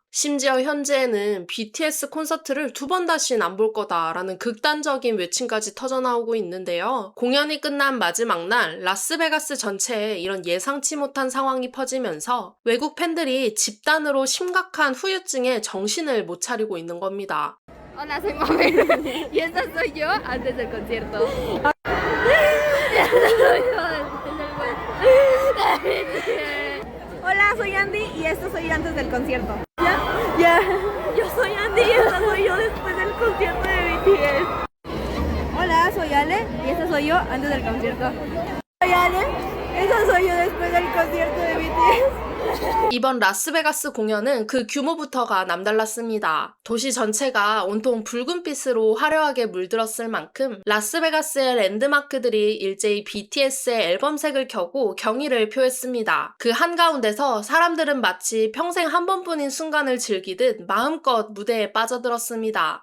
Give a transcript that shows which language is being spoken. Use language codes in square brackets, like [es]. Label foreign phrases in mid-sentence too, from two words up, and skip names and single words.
[ko] 심지어 현재에는 BTS 콘서트를 2번 다신 안 볼 거다라는 극단적인 외침까지 터져나오고 있는데요. 공연이 끝난 마지막 날 라스베가스 전체에 이런 예상치 못한 상황이 퍼지면서 외국 팬들이 집단으로 심각한 후유증에 정신을 못 차리고 있는 겁니다. [es] Hola, soy Mabel. Y esta soy yo antes del concierto. Hola, soy Andy y esto soy yo antes del concierto. ¿Ya? Yo soy Andy y esta soy yo después del concierto de BTS. Hola, soy Ale y esta soy yo antes del concierto. Soy Ale, esta soy yo después del concierto de BTS. [ko] 이번 라스베가스 공연은 그 규모부터가 남달랐습니다. 도시 전체가 온통 붉은빛으로 화려하게 물들었을 만큼 라스베가스의 랜드마크들이 일제히 BTS의 앨범색을 켜고 경의를 표했습니다. 그 한가운데서 사람들은 마치 평생 한 번뿐인 순간을 즐기듯 마음껏 무대에 빠져들었습니다.